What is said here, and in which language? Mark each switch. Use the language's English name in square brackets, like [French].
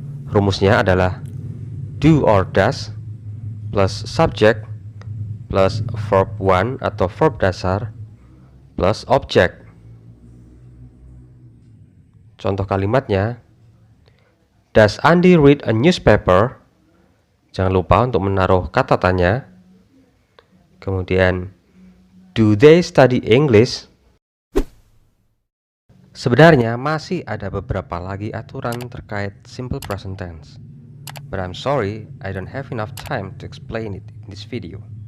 [Indonesian] Rumusnya adalah [English] do or does plus subject plus verb 1 [Indonesian] atau verb dasar plus object. Contoh kalimatnya, [English] does Andy read a newspaper? [Indonesian] Jangan lupa untuk menaruh kata tanya. Kemudian, [English] do they study English? [Indonesian] Sebenarnya masih ada beberapa lagi aturan terkait simple present tense. [English] But I'm sorry, I don't have enough time to explain it in this video.